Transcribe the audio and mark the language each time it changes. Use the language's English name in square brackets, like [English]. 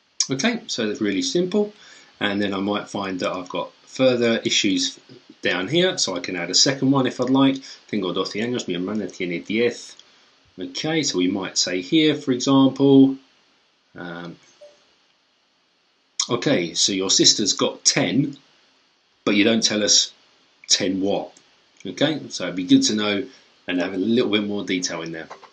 [English] Okay, so that's really simple. And then I might find that I've got further issues down here, so I can add a second one if I'd like. [Spanish] Tengo 12 años, mi hermana tiene 10. [English] Okay, so we might say here, for example, okay, so your sister's got 10, but you don't tell us 10 what. Okay, so it'd be good to know and have a little bit more detail in there.